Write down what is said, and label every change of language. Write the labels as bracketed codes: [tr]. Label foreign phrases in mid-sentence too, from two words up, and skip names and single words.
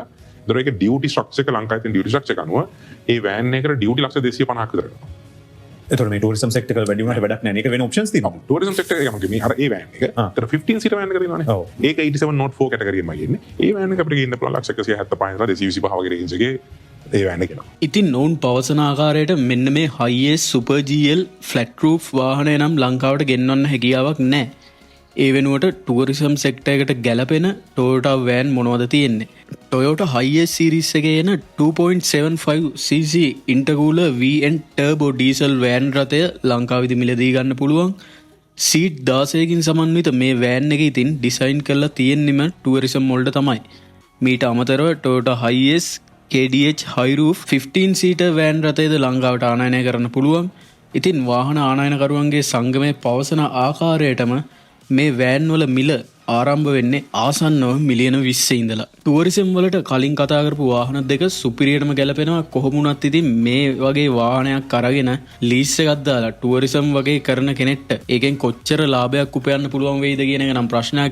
[si] ඒතර ඒක [en] duty structure [si] එක ලංකාවේ තියෙන [en] duty structure [si] එක අනුව ඒ වෑන් එකට ඩියුටි ලක්ෂ 250ක් විතර වෙනවා. ඒතර මේ [en] tourism sector [si] එක වැඩි වුණාට වැඩක් නැහැ. මේක වෙන ඔප්ෂන්ස් තියෙනවා. [en] tourism sector [si] එක ගමන් මේ අර ඒ වෑන් එක. ඒතර 15 [en] seater van [si] එක තියෙනවානේ. ඒක 87 Note 4 කැටගරියෙන්ම ගියන්නේ. ඒ වෑන් එක අපිට ගේන්න පුළුවන් ලක්ෂ 175 ඉඳලා 225 වගේ රේන්ජ් එකේ ඒ වෑන් එක. ඉතින් ඔවුන් පවසන ආකාරයට මෙන්න මේ [en] highest super GL flat roof [si] වාහනය නම් ලංකාවට ගෙන්වන්න හැකියාවක් නැහැ. ඒ වෙනුවට [en] tourism sector [si] එකට ගැලපෙන Toyota වෑන් මොනවද තියෙන්නේ? Toyota [en] highest series [si] එකේ එන 2.75cc [en] intercooler VN turbo diesel [si] වෑන් රථය ලංකාවේදී මිලදී ගන්න පුළුවන්. සීට් 16කින් සමන්විත මේ වෑන් එක ඉතින් ඩිසයින් කරලා තියෙන්නෙම ටූරිසම් වලට තමයි. මීට අමතරව Toyota [en] highest KDH high roof 15 seater [si] වෑන් රථයද ලංකාවට ආනයනය කරන්න පුළුවන්. ඉතින් වාහන ආනයනකරුවන්ගේ සංගමයේ පවසන ආකාරයටම මේ වෑන් වල මිල ආරම්භ වෙන්නේ ආසන්නව මිලියන 20 ඉඳලා. ටූරිසම් වලට කලින් කතා කරපු වාහන දෙක සුපිරියටම ගැලපෙනවා. කොහොම වුණත් ඉතින් මේ වගේ වාහනයක් අරගෙන ලීස් එකක් දාලා ටූරිසම් වගේ කරන කෙනෙක්ට ඒකෙන් කොච්චර ලාභයක් උපයන්න පුළුවන් වෙයිද කියන එක නම් ප්‍රශ්නයක්.